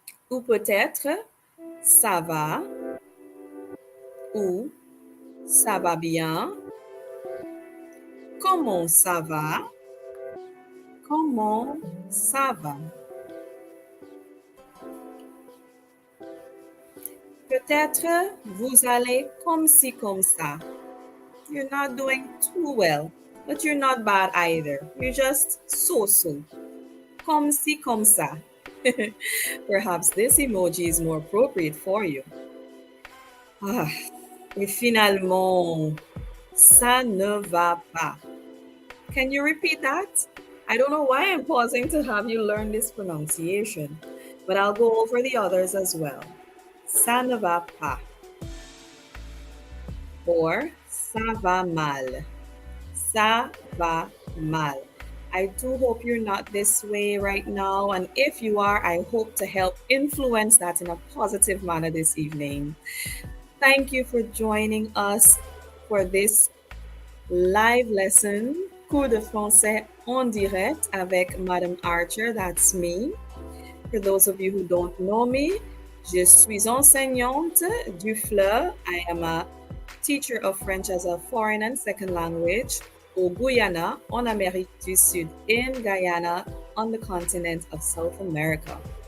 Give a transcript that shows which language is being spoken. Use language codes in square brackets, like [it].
[fr] Ou peut-être ça va ou ça va bien. Comment ça va? Comment ça va? Peut-être vous allez comme ci comme ça. [en] You're not doing too well, but you're not bad either. You're just so-so. [fr] Comme ci comme ça. [en] Perhaps this emoji is more appropriate for you. [fr] Et finalement, ça ne va pas. [en] Can you repeat that? I don't know why I'm pausing to have you learn this pronunciation, but I'll go over the others as well. [fr] Ça ne va pas. Or ça va mal. Ça va mal. [en] I do hope you're not this way right now. And if you are, I hope to help influence that in a positive manner this evening. Thank you for joining us for this live lesson, [fr] cours de français en direct avec Madame Archer. [en] That's me. For those of you who don't know me, [fr] je suis enseignante du FLE. [en] I am a teacher of French as a foreign and second language [fr] au Guyana, en Amérique du Sud, [en] in Guyana, on the continent of South America.